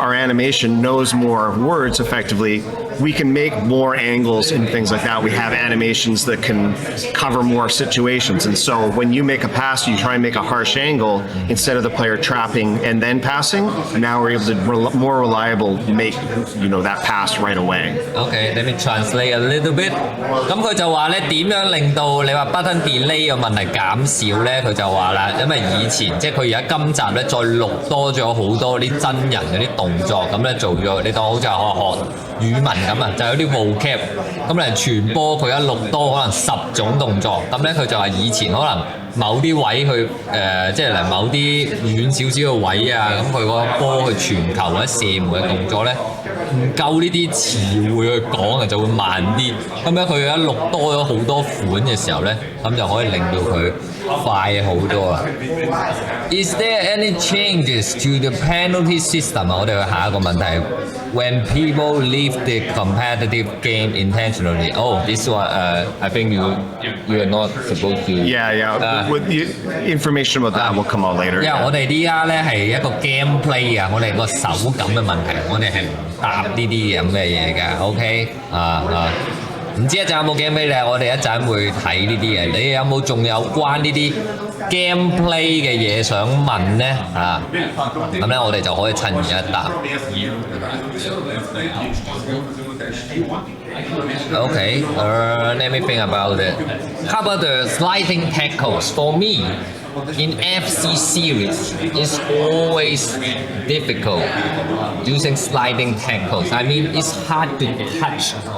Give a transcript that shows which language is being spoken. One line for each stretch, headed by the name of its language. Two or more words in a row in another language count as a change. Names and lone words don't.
English: Our animation knows more words effectively, we can make more angles and things like that. We have animations that can cover more situations. And so when you make a pass, you try and make a harsh angle instead of the player trapping and then passing. Now we're able to more reliable make that pass right away. Okay, let me translate a little bit.
Cantonese: 咁佢就話咧點樣令到你話
English: button delay
Cantonese: 嘅問題減少咧？佢就話啦，因為以前即係佢而家今集咧再錄多咗好多啲真人嗰啲動作，咁咧做咗你當好似係學語文咁啊，就有啲 vocab， 咁嚟傳播佢一錄多可能10種動作，咁咧佢就話以前可能某啲位去即係嚟某啲遠少少嘅位啊，咁佢個波去傳球或者射門嘅動作咧，唔夠呢啲詞彙去講啊，就會慢啲。咁樣佢一錄多咗好多款嘅時候咧，咁就可以令到佢快好多啦。
English: Is there any changes to the penalty system
Cantonese: 啊？我哋去下一個問題。
English: When people leave the competitive game intentionally, this one, I think you are not supposed to. Yeah. With the information about that will come out later.
Cantonese: 因為我哋呢家咧係一個 gameplay 啊，我哋個手感嘅問題，我哋係唔答呢啲咁嘅嘢㗎。OK 唔知一陣有冇 gameplay 咧？我哋一陣會睇呢啲嘢。你有冇仲有關呢啲 gameplay 嘅嘢想問咧？咁咧我哋就可以趁而家答。
English: Okay, let me think about it. How about the sliding tackles? For me, in FC series, it's always difficult using sliding tackles. I mean, it's hard to touch.